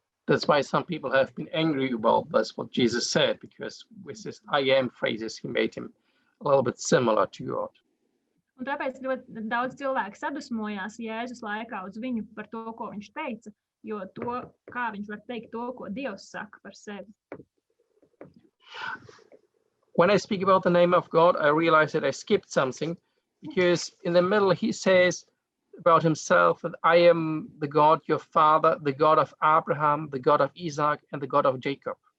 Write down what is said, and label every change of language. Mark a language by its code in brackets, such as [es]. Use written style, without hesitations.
[en] That's why some people have been angry about this, what Jesus said, because with his I am phrases, he made him a little bit similar to God. [lv] Un tāpēc ļoti daudz cilvēku sadusmojās Jēzus laikā uz viņu par to, ko viņš teica, jo to, kā viņš var teikt to, ko Dievs saka par sevi. [en] When I speak about the name of God, I realize that I skipped something, because in the middle he says about himself that I am the God, your father, the God of Abraham, the God of Isaac, and the God of Jacob.